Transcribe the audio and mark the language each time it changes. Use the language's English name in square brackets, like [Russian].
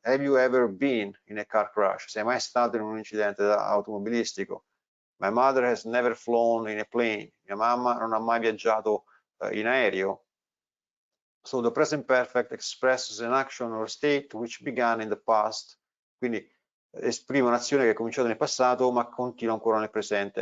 [English] Have you ever been in a car crash? [Italian] Sei mai stato in un incidente automobilistico? [English] My mother has never flown in a plane. [Italian] Mia mamma non ha mai viaggiato in aereo. [English] So the present perfect expresses an action or state which began in the past. [Italian] Quindi esprime un'azione che è cominciata nel passato ma continua ancora nel presente.